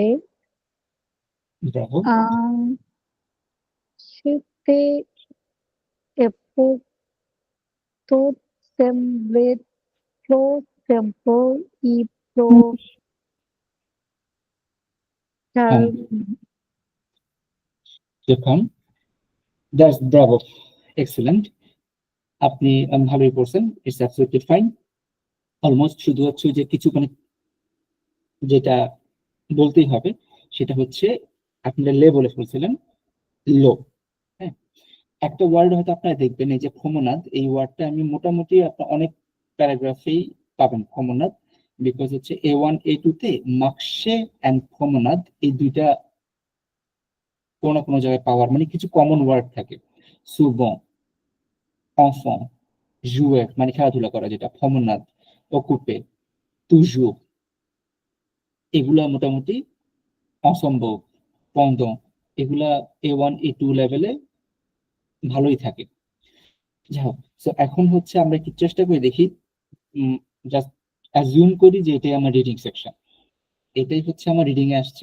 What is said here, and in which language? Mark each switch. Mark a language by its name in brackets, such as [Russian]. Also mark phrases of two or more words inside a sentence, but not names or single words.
[Bangla] ব্রাভো। [French] C'était et pour tout semblait plus simple et plus calme. [Bangla] দেখুন, [English] that's bravo, [Bangla] এক্সেলেন্ট। আপনি ভালোই করছেন, [English] it's absolutely fine. [Bangla] অলমোস্ট শুধু হচ্ছে যে কিছু মানে যেটা বলতেই হবে সেটা হচ্ছে আপনারা লে বলে ফেলছিলেন, লো। হ্যাঁ, একটা ওয়ার্ড হয়তো আপনারা দেখবেন, এই যে প্রমনাদ, এই ওয়ার্ডটা আমি মোটামুটি আপনার অনেক প্যারাগ্রাফেই পাবেন প্রমনাদ, বিকজ হচ্ছে A1 A2 তে মার্কসে অ্যান্ড প্রমনাদ এই দুইটা কোনো না কোনো জায়গায় পাওয়ার মানে কিছু [English] common word [Bangla] থাকে। সুবন, [French] enfant, jouer [Bangla] মানে খেলাধুলা করা, যেটা প্রমনাদ, [French] occuper, toujours, [Bangla] এগুলা মোটামুটি অসম্ভব, pendant, এগুলা A1 A2 লেভেলে ভালোই থাকে। যাই হোক, তো এখন হচ্ছে আমরা একটু চেষ্টা করে দেখি, [English] just assume [Bangla] করি যে এটাই আমার [English] reading section, [Bangla] এটাই হচ্ছে আমার রিডিং এ আসছে।